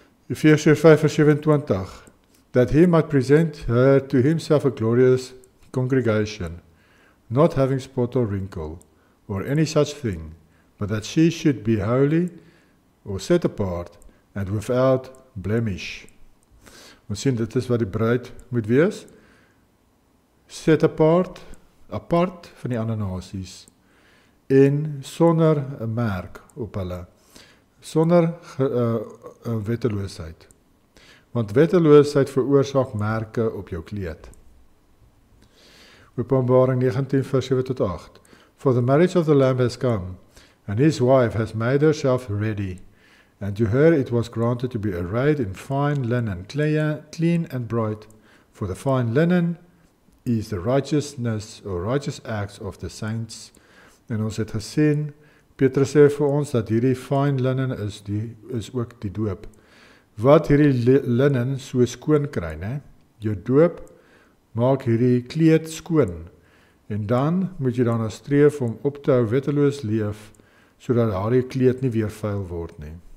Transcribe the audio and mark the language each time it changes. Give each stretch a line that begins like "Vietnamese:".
Afrikaans: Efesiërs 5 vers 27,
English: that he might present her to himself a glorious congregation, not having spot or wrinkle, or any such thing, but that she should be holy, or set apart, and without blemish.
Afrikaans: Ons sien, dit is wat die bruid moet wees,
English: set apart
Afrikaans: van die ander nasies, en sonder 'n merk op hulle, sonder wetteloosheid. Want wetteloosheid veroorsaak merke op jou kleed. Openbaring 19 vers 7 tot 8.
English: For the marriage of the Lamb has come, and his wife has made herself ready, and to her it was granted to be arrayed in fine linen, clean and bright, for the fine linen is the righteousness or righteous acts of the saints.
Afrikaans: En ons het gesien, Petrus sê vir ons dat hierdie
English: fine linen
Afrikaans: is ook die doop. Wat hierdie linen so skoon kry, né? Jou doop maak hierdie kleed skoon. En dan moet jy daarna streef om op te hou wetteloos leef, sodat daardie kleed nie weer vuil word nie.